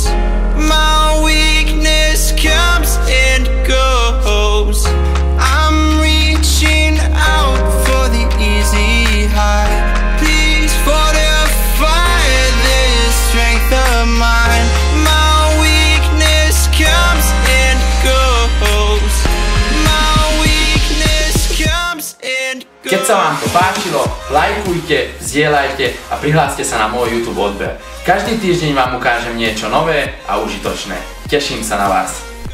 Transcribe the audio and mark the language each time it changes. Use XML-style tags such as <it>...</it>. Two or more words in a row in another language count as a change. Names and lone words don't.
<en>My weakness comes and goes. I'm reaching out for the easy high. Please fortify this strength of mine. My weakness comes and goes.</en> <sk>Keď sa vám to páčilo, lajkujte, zdieľajte a prihláste sa na môj YouTube odber. Každý týždeň vám ukážem niečo nové a užitočné. Teším sa na vás.</sk>